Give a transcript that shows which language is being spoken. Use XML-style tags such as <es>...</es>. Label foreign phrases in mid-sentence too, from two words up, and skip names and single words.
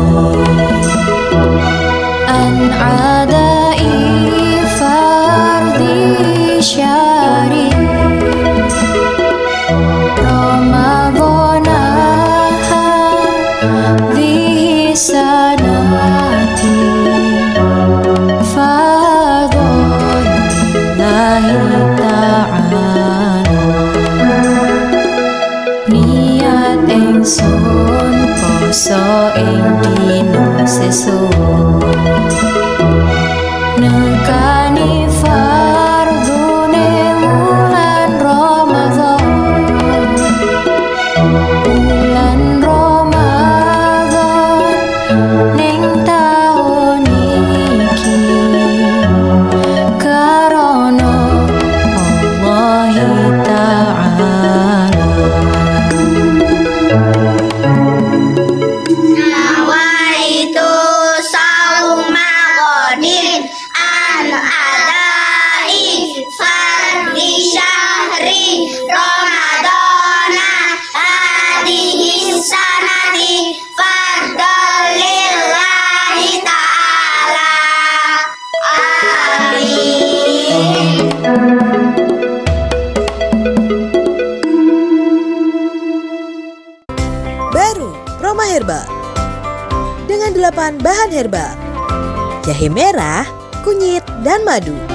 <ar>أن أداء فرض شهر رمضان هذه السنة فرضا لله تعالى</ar> <jv>niat ingsun poso ing dina sesuk nekani fardune wulan Ramadan ning taun iki karono</jv> <ar>الله تعالى. نويت صوم غد عن أداء فرض شهر رمضان هذه السنة فرضا لله تعالى. Amin.</ar> <id>Baru Roma Herbal dengan 8 bahan herbal: jahe merah, kunyit, dan madu.</id>